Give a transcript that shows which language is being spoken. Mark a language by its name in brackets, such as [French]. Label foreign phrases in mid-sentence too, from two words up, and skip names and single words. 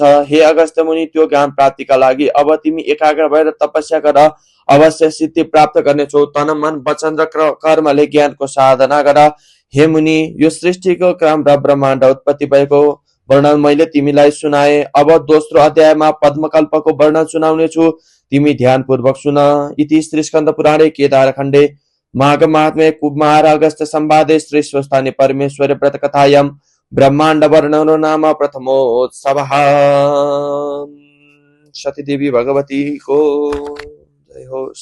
[Nepali] हे अगस्त्य मुनि, त्यो ज्ञान प्राप्तिका लागि अब तिमी एकाग्र भएर तपस्या गर, अवश्य सिद्धि प्राप्त गर्नेछौ। तन मन वचन र कर्मले ज्ञानको साधना गर। हे मुनि, यो सृष्टिको क्रम र ब्रह्माण्ड उत्पत्ति भएको वर्णन मैले तिमीलाई सुनाए। अब दोस्रो अध्यायमा पद्मकल्पको वर्णन सुनाउने छु। तिमी ध्यानपूर्वक सुन। [Sanskrit] इति श्री स्कन्द पुराणे केदारखण्डे माघ महात्म्ये कुमार अगस्त्य संवादे श्री स्वस्थानी परमेश्वर व्रत कथायां ब्रह्मांड वर्णनो नाम प्रथमोत्सवः। [Nepali] सती देवी भगवती को जय हो।